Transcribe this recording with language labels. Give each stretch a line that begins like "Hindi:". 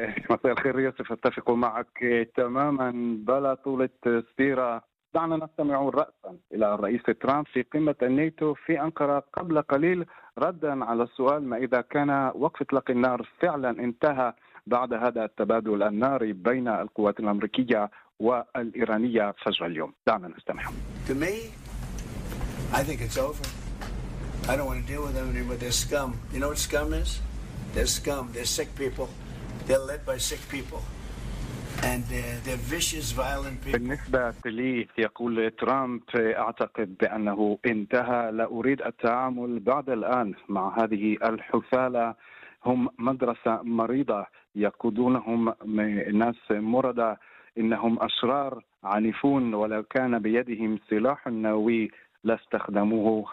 Arabic: مساء الخير يوسف، أتفق معك تماما. بلا طولة سيرة، دعنا نستمع رأسا إلى الرئيس ترامب في قمة الناتو في أنقرة قبل قليل، ردا على السؤال ما إذا كان وقف إطلاق النار فعلا انتهى بعد هذا التبادل الناري بين القوات الأمريكية والإيرانية فجر اليوم. دعنا نستمع.
English: To me, I think it's over. I don't want to deal with them anymore. They're scum. You know what scum is? They're scum. They're sick people. They're led by sick people. And they're vicious, violent people.
Arabic: بالنسبة لي، يقول ترامب، أعتقد بأنه انتهى. لا أريد التعامل بعد الآن مع هذه الحثالة. هم مدرسة مريضة، يقودونهم ناس مرضى، إنهم أشرار عنيفون، ولو كان بيدهم سلاح نووي لاستخدموه.